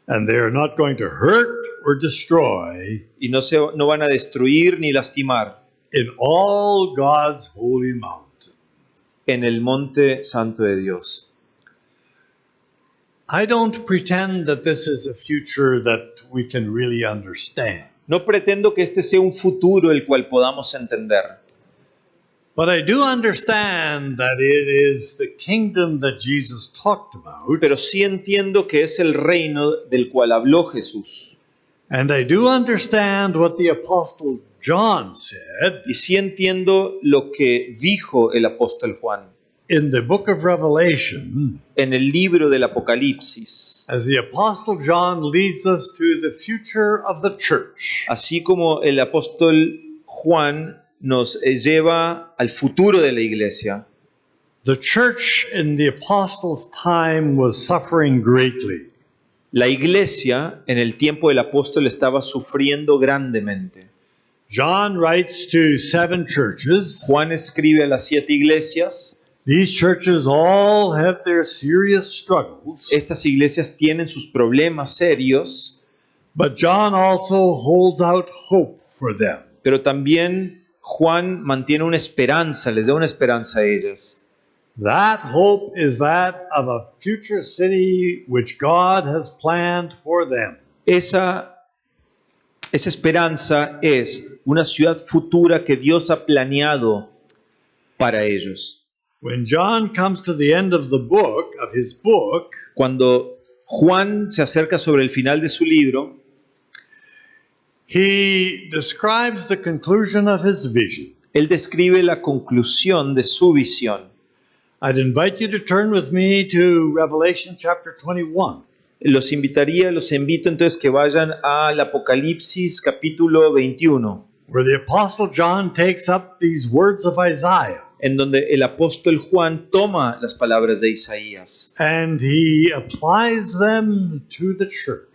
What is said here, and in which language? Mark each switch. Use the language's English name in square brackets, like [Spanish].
[English] And they are not going to hurt or destroy [Spanish] y no van a destruir ni lastimar [English] in all God's holy mountain. [Spanish] en el monte santo de Dios. [English] I don't pretend that this is a future that we can really understand. [Spanish] No pretendo que este sea un futuro el cual podamos entender, [English] But I do understand that it is the kingdom that Jesus talked about. [Spanish] pero sí entiendo que es el reino del cual habló Jesús. [English] And I do understand what the Apostle John said [Spanish] Y sí entiendo lo que dijo el apóstol Juan [English] in the book of Revelation [Spanish] en el libro del Apocalipsis. [English] as the Apostle John leads us to the future of the church. [Spanish] Así como el apóstol Juan nos lleva al futuro de la iglesia. [English] The church in the apostles' time was suffering greatly. [Spanish] La iglesia en el tiempo del apóstol estaba sufriendo grandemente. [English] John writes to 7 churches. [Spanish] Juan escribe a las 7 iglesias. [English] These churches all have their serious struggles, [Spanish] Estas iglesias tienen sus problemas serios, [English] but John also holds out hope for them. [Spanish] pero también Juan mantiene una esperanza, les da una esperanza a ellas. [English] That hope is that of a future city which God has planned for them. [Spanish] Esa esperanza es una ciudad futura que Dios ha planeado para ellos. [English] When John comes to the end of the book, of his book, [Spanish] Cuando Juan se acerca sobre el final de su libro, [English] he describes the conclusion of his vision. [Spanish] él describe la conclusión de su visión. [English] I'd invite you to turn with me to Revelation chapter 21. [Spanish] Los invito entonces que vayan al Apocalipsis capítulo 21, [English] Where the Apostle John takes up these words of Isaiah [Spanish] en donde el apóstol Juan toma las palabras de Isaías [English] and he applies them to the church.